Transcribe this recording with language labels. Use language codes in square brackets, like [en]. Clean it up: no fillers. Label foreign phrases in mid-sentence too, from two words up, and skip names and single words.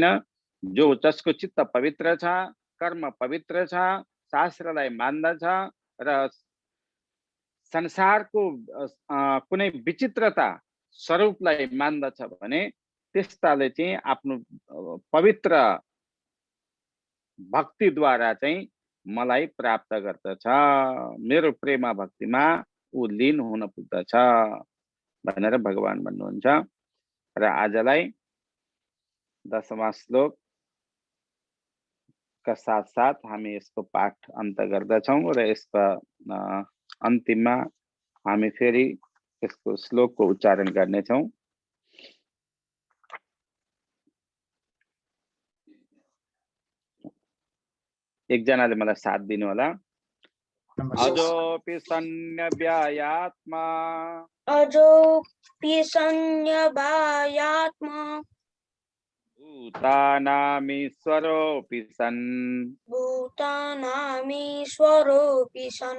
[ne] जसको चित्त पवित्र छ, कर्म पवित्र छ, शास्त्रलाई मान्दछ र संसारको कुनै विचित्रता स्वरूपलाई मान्दछ भने त्यस्ताले चाहिँ आफ्नो पवित्र भक्तिद्वारा चाहिँ मलाई प्राप्त गर्दछ, मेरो प्रेम भक्तिमा ऊ लीन हुन पुग्दछ भनेर भगवान भन्नुहुन्छ। र आजलाई 10वां [hi] श्लोक का साथ साथ [ne] हामी यसको पाठ अन्त गर्दछौं र यसको अन्तिममा हामी फेरि यसको श्लोकको उच्चारण गर्नेछौं। एकजनाले मलाई साथ दिनु होला। [sa] अजोपि सन्न्यव्यायात्मा, अजोपि सन्न्यव्यायात्मा, भूतानामीश्वरोऽपि सन्, भूतानामीश्वरोऽपि सन्,